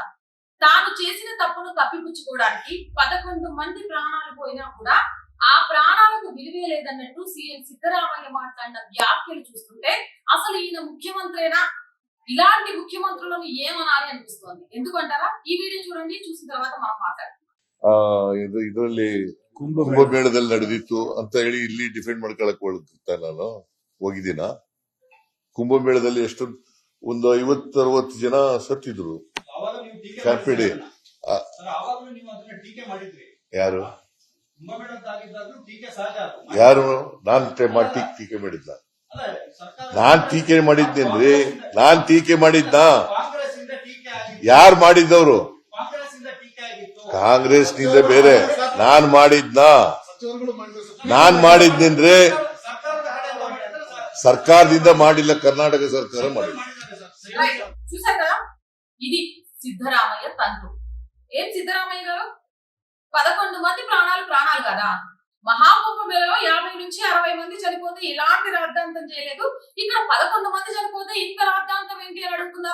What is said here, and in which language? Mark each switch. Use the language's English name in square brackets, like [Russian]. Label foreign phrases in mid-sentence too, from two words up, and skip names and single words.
[Telugu] తాను చేసిన తప్పును కప్పిపుచ్చుకోవడానికి 11 మంది ప్రాణాలు పోయినా కూడా ఆ ప్రాణాలకు విలువే లేదన్నట్టు సీఎం సిద్ధరామయ్య మాట్లాడిన వ్యాఖ్యలు చూస్తుంటే అసలు ఈయన ముఖ్యమంత్రేనా, ఇలాంటి ముఖ్యమంత్రులను ఏమనాలి అనిపిస్తోంది. ఎందుకంటారా? ఈ వీడియో చూడండి, చూసిన తర్వాత మనం [Kannada] ಮಾತಾಡ್ತೀವಿ. ಇದರಲ್ಲಿ ಕುಂಭಮೇಳದಲ್ಲಿ ನಡೆದಿತ್ತು ಅಂತ ಹೇಳಿ ಇಲ್ಲಿ ಡಿಫೆಂಡ್ ಮಾಡ್ಕೊಳಕ್ ನಾನು ಹೋಗಿದ್ದೀನ. ಕುಂಭಮೇಳದಲ್ಲಿ ಒಂದು 50-60 ಜನ ಸತ್ತಿದ್ರು. ಕ್ಯಾಪಿಡಿ ಯಾರು ಯಾರು ನಾನ್ ಟೀಕೆ ಮಾಡಿದ್ದ? ನಾನ್ ಟೀಕೆ ಮಾಡಿದ್ದೇನ್ರಿ? ನಾನ್ ಟೀಕೆ ಮಾಡಿದ್ದ? ಯಾರು ಮಾಡಿದ್ದವ್ರು? ಕಾಂಗ್ರೆಸ್ ನಿಂದ ಬೇರೆ. ನಾನ್ ಮಾಡಿದ್ದೇನ್ರಿ? ಸರ್ಕಾರದಿಂದ ಮಾಡಿಲ್ಲ, ಕರ್ನಾಟಕ ಸರ್ಕಾರ ಮಾಡಿಲ್ಲ. [Telugu] చూసారా, ఇది సిద్ధరామయ్య తండ్రి. ఏం సిద్ధరామయ్య గారు, 11 మంది ప్రాణాలు కదా. మహాకుంభమేళలో 50 నుంచి 60 మంది చనిపోతే ఇలాంటి రాద్ధాంతం చేయలేదు. ఇక్కడ 11 మంది చనిపోతే ఇంత రాద్ధాంతం ఏంటి అని అడుగుతున్నారు.